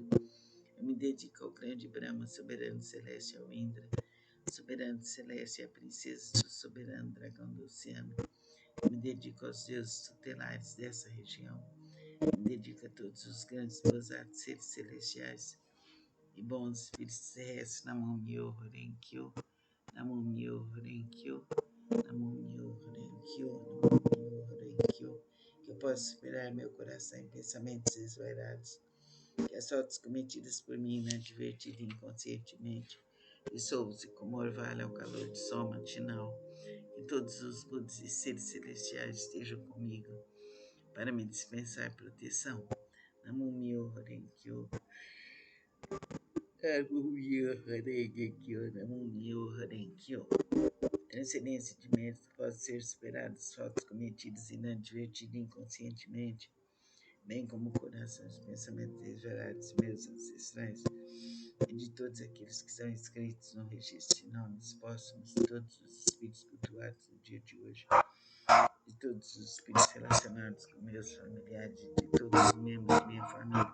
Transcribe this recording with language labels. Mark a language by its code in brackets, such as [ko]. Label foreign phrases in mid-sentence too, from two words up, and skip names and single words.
[pt] Eu me dedico ao grande Brahma, soberano celeste, ao Indra, soberano celeste, a princesa do soberano dragão do oceano. Eu me dedico aos deuses tutelares dessa região. Eu me dedico a todos os grandes Bosatsu, seres celestiais e bons espíritos terrestres. [ja] ナモ ミョウ レンキョウ、ナモ ミョウ レンキョウ、ナモ ミョウ レンキョウ、ナモ ミョウ レンキョウ. [pt] Que eu possa superar meu coração em pensamentos esvairados, que as faltas cometidas por mim inadvertida e inconscientemente, dissolvam-se como orvalho ao calor de sol matinal. Que todos os Budas e seres celestiais estejam comigo para me dispensar proteção. [ja] ナモ ミョウ レンキョウ、ナモ ミョウ レンキョウ、ナモ ミョウ レンキョウ. [pt] Transcendência de mérito pode ser superada as faltas cometidas inadvertida e inconscientemente, bem como o coração e os pensamentos desvelados de meus ancestrais e de todos aqueles que estão inscritos no registro de nomes póstumos, de todos os espíritos cultuados no dia de hoje, de todos os espíritos relacionados com meus familiares e de todos os membros de minha família.